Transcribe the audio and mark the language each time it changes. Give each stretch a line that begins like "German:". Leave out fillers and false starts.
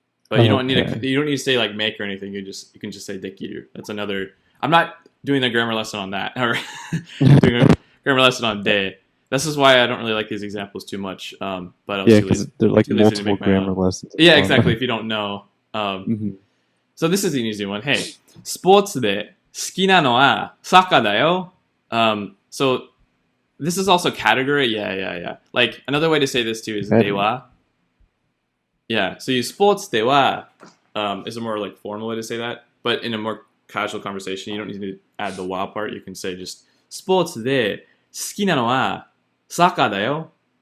English: But you don't need to say like make or anything. You can just say dekiru. That's another. I'm not doing a grammar lesson on that or doing a grammar lesson on de. This is why I don't really like these examples too much. But I was because they're like multiple grammar lessons. Yeah, exactly. If you don't know. So this is an easy one.
Japanese: Hey, スポーツで好きなのはサッカーだよ.
English: So this is also category. Yeah. Like another way to say this too is では. Yeah, so you sports de wa is a more like formal way to say that, but in a more casual conversation, you don't need to add the wa part. You can say just sports de
Japanese: 好きなのはサッカーだよ.